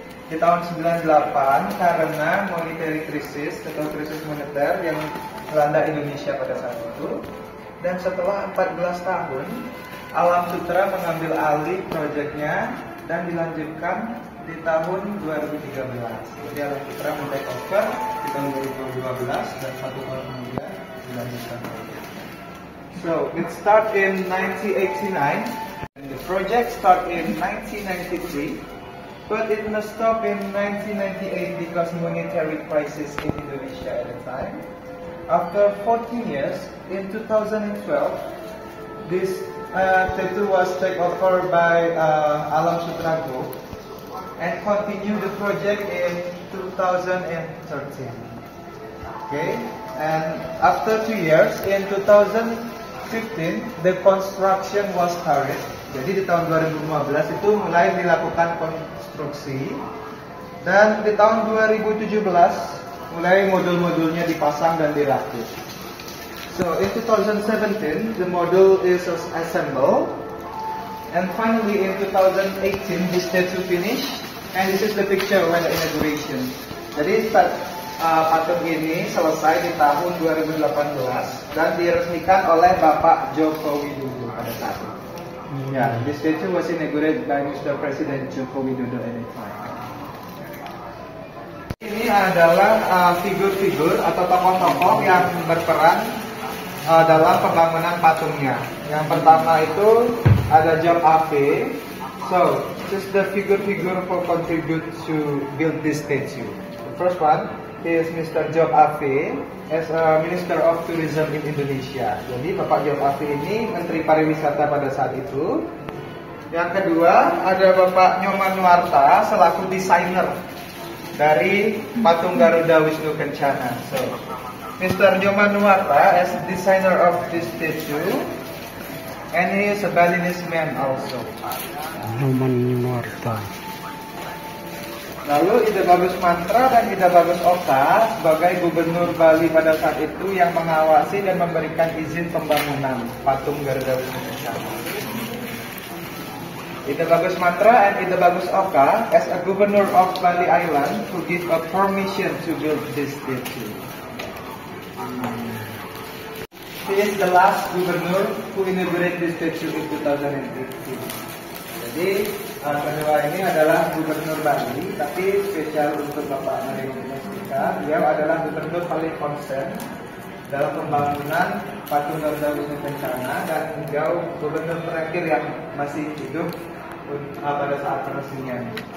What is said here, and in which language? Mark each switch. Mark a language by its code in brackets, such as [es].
[id] Di tahun 98, karena monetary crisis atau krisis moneter yang melanda Indonesia pada saat itu, dan setelah 14 tahun, Alam Sutera mengambil alih proyeknya dan dilanjutkan di tahun 2013. Jadi Alam Sutera men-take over di tahun 2012 dan 1 tahun kemudian dilanjutkan. [en] So, it start in 1989 and the project start in 1993, but it must stop in 1998 because monetary crisis in Indonesia at the time. After 14 years, in 2012, this tattoo was taken over by Alam Sutera Group and continued the project in 2013. Okay, and after 2 years, in 2015, the construction was started. [id] Jadi di tahun 2015 itu mulai dilakukan konstruksi, dan di tahun 2017 mulai modul-modulnya dipasang dan dirakit. [en] So in 2017 the model is assembled, and finally in 2018 the statue finished, and this is the picture when the inauguration. [id] Jadi patung ini selesai di tahun 2018 dan diresmikan oleh Bapak Joko Widodo pada saat itu. [en] Yeah, the statue was inaugurated by Mr. President Joko Widodo at the time. [id] Ini adalah figur-figur atau tokoh-tokoh yang berperan dalam pembangunan patungnya. Yang pertama itu ada Job Ave. [en] So, this is the figure-figure who contribute to build this statue. The first one is Mr. Job Ave as a Minister of Tourism in Indonesia. [id] Jadi Bapak Job Ave ini Menteri Pariwisata pada saat itu. Yang kedua ada Bapak Nyoman Nuarta selaku desainer dari patung Garuda Wisnu Kencana. [en] So, Mr. Nyoman Nuarta as designer of this statue, and he is a Balinese man also. Nyoman Nuarta. [id] Lalu Ida Bagus Mantra dan Ida Bagus Oka sebagai Gubernur Bali pada saat itu yang mengawasi dan memberikan izin pembangunan patung Garuda Wisnu Kencana. [en] Ida Bagus Mantra and Ida Bagus Oka as a Governor of Bali Island to give a permission to build this statue. He is the last governor who inaugurated this statue in 2018. [id] Jadi kedua ini adalah Gubernur Bali, tapi spesial untuk Bapak Mario Mestika. Beliau adalah Gubernur paling konsen dalam pembangunan patung Garuda Wisnu Kencana, dan beliau Gubernur terakhir yang masih hidup pada saat peresmian.